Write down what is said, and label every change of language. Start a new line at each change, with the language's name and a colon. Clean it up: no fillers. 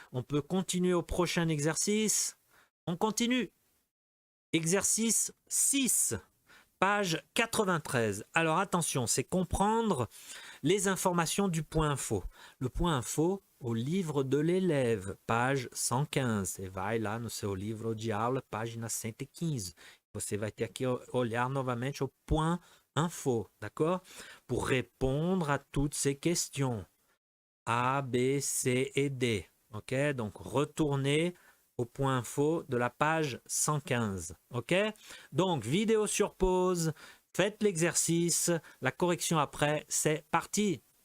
French: On peut continuer au prochain exercice. On continue. Exercice 6. Page 93. Alors attention, c'est comprendre les informations du point info. Le point info au livre de l'élève, page 115.
Portuguese: Você vai lá no seu livro de aula, página 115. Você vai ter que olhar novamente
French: au point info, d'accord? Pour répondre à toutes ces questions. A, B, C et D. Ok? Donc retournez au point info de la page 115. Ok? Donc vidéo sur pause, faites l'exercice, la correction après, c'est parti.